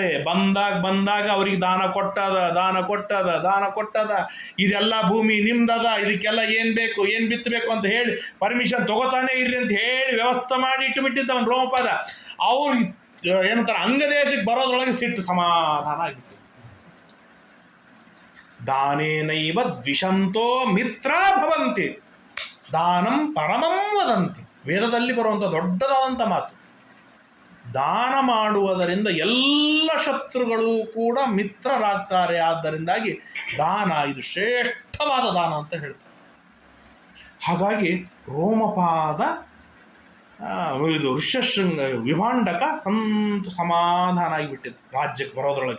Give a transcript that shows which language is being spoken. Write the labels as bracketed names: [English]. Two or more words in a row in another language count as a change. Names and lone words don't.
[Kannada] ಬಂದಾಗ ಅವ್ರಿಗೆ ದಾನ ಕೊಟ್ಟದ, ಇದೆಲ್ಲ ಭೂಮಿ ನಿಮ್ದದ, ಇದಕ್ಕೆಲ್ಲ ಏನು ಬೇಕು, ಏನು ಬಿತ್ತಬೇಕು ಅಂತ ಹೇಳಿ ಪರ್ಮಿಷನ್ ತಗೋತಾನೆ ಇರ್ರಿ ಅಂತ ಹೇಳಿ ವ್ಯವಸ್ಥೆ ಮಾಡಿ ಇಟ್ಟುಬಿಟ್ಟಿದ್ದ ಅವನು ರೋಮಪಾದ. ಅವ್ರು ಏನಂತಾರೆ, ಅಂಗದೇಶಕ್ಕೆ ಬರೋದ್ರೊಳಗೆ ಸಿಟ್ಟು ಸಮಾಧಾನ ಆಗಿತ್ತು. [Sanskrit] ದಾನೇನೈವ ದ್ವಿಷಂತೋ ಮಿತ್ರ ಭವಂತಿ ದಾನಂ ಪರಮಂ ವದಂತಿ. [Kannada] ವೇದದಲ್ಲಿ ಬರುವಂಥ ದೊಡ್ಡದಾದಂಥ ಮಾತು. ದಾನ ಮಾಡುವುದರಿಂದ ಎಲ್ಲ ಶತ್ರುಗಳು ಕೂಡ ಮಿತ್ರರಾಗ್ತಾರೆ. ಆದ್ದರಿಂದಾಗಿ ದಾನ ಇದು ಶ್ರೇಷ್ಠವಾದ ದಾನ ಅಂತ ಹೇಳ್ತಾರೆ. ಹಾಗಾಗಿ ರೋಮಪಾದ ಇದು ಋಷ್ಯಶೃಂಗ ವಿಭಾಂಡಕ ಸಮಾಧಾನ ಆಗಿಬಿಟ್ಟಿದೆ ರಾಜ್ಯಕ್ಕೆ ಬರೋದ್ರೊಳಗೆ.